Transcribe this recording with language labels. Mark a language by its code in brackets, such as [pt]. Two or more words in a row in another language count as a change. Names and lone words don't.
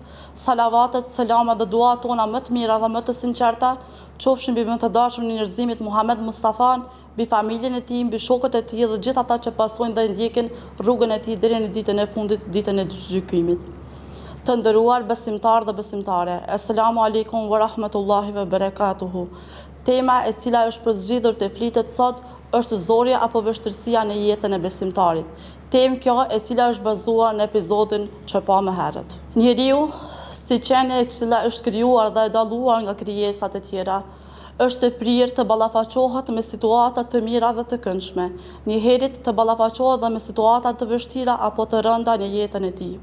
[sq] Salavatet, selamat dhe duat tona më të mira dhe më të sinqerta qofshin mbi më të dashurin e njerëzimit Muhammed Mustafan, mbi familjen e tij, mbi shokët e tij dhe gjithë ata që pasojnë dhe ndjekin rrugën e tij deri në ditën e fundit, ditën e gjykimit. Të nderuar besimtarë dhe besimtare, [ar] السلام عليكم ورحمة الله وبركاته. [sq] Tema e cila është përzgjedhur të flitet sot është zorja apo vështirësia në jetën e besimtarit. Temë kjo e cila është bazuar në episodin që pa më herët. Njeriu, si qenie e cila është krijuar dhe e dalluar nga krijesat e tjera, është e prirë të ballafaqohet me situata të mira dhe të këndshme, njëherët të ballafaqohet dhe me situata të vështira apo të rënda në jetën e tij.